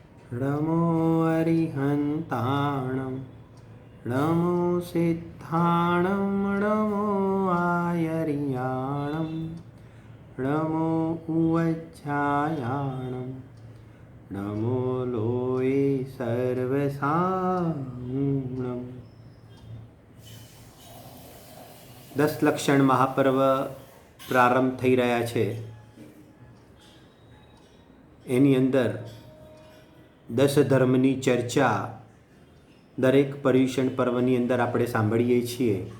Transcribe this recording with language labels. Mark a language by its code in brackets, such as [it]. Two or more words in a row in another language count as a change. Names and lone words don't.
[pra] नमो अरिहन्ताणं नमो सिद्धाणं नमो आयर्याणं नमो उवज्झायाणं नमो लोये सर्वसाङ्गुणम्। [gu] 10 લક્ષણ મહાપર્વ પ્રારંભ થઈ રહ્યા છે। એની અંદર 10 ધર્મની ચર્ચા દરેક પર્યુષણ પર્વની અંદર આપણે સાંભળીએ છીએ।